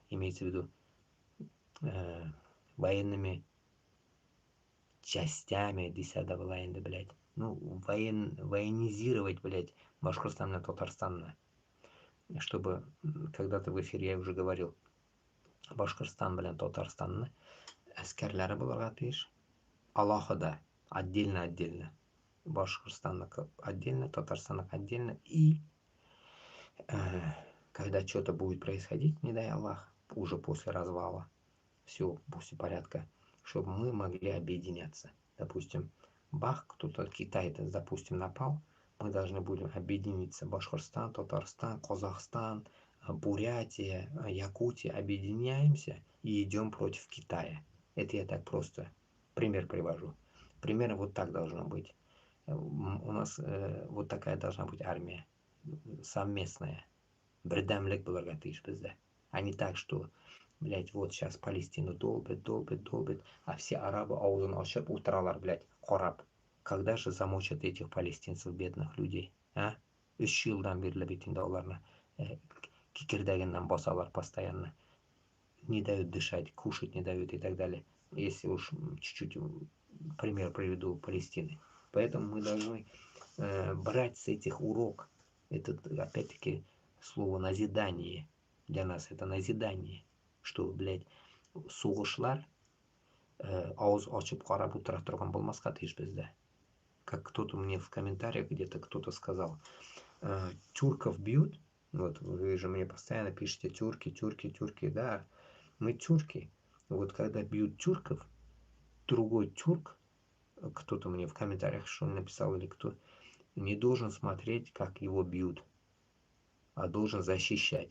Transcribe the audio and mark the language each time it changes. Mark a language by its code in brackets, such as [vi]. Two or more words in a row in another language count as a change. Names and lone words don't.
[ru] Имеется в виду военными частями, десятого военда, блядь. Ну, военизировать, блядь, Башкортостан и Татарстан. Чтобы, когда-то в эфире я уже говорил, Башкортостан, блядь, [tt] Татарстан, әскерләре булырга тиеш. [ru] Аллахыда, отдельно. Башкортостан отдельно, Татарстан отдельно. И когда что-то будет происходить, не дай Аллах, уже после развала, все, после порядка, чтобы мы могли объединяться. Допустим, бах, кто-то Китай, допустим, напал, мы должны будем объединиться. Башкортостан, Татарстан, Казахстан, Бурятия, Якутия. Объединяемся и идем против Китая. Это я так просто пример привожу. Примерно вот так должно быть. У нас вот такая должна быть армия. Совместная. [tt] Бердәмлек булырга тиеш бездә. [ru] А не так, что, блядь, вот сейчас Палестину долбит, а все арабы [tt] аузын ачып утыралар, [ru] блядь, карап. Когда же замочат этих палестинцев, бедных людей, а? [tt] 3 елдан бирле бит инде аларны кикердәгеннән басалар постоянно. [ru] Не дают дышать, кушать не дают и так далее. Если уж чуть-чуть пример приведу Палестины. Поэтому мы должны брать с этих урок. Это опять-таки слово назидание. Для нас это назидание. Что, блядь, [tt] сугышлар ауыз ачып карап утыра торган булмаска тиеш бездә. [ru] Как кто-то мне в комментариях где-то кто-то сказал, тюрков бьют. Вот вы же мне постоянно пишете тюрки, да, мы тюрки. Вот когда бьют тюрков, другой тюрк, кто-то мне в комментариях что написал или кто, не должен смотреть, как его бьют, а должен защищать.